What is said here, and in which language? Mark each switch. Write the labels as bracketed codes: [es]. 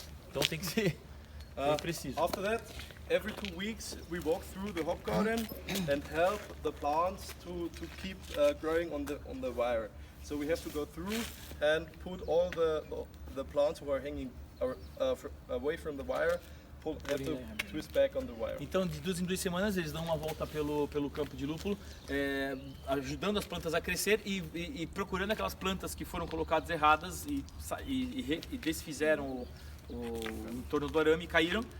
[pt] Então tem que ser preciso. [en] After that, every 2 weeks we walk through the hop garden and help the plants to keep growing on the wire. So we have to go through and put all the plants who are hanging away from the wire, have to twist back on the wire. [pt] Então, de 2 em 2 semanas, eles dão uma volta pelo campo de lúpulo, ajudando as plantas a crescer e procurando aquelas plantas que foram colocadas erradas e desfizeram em torno do arame e caíram.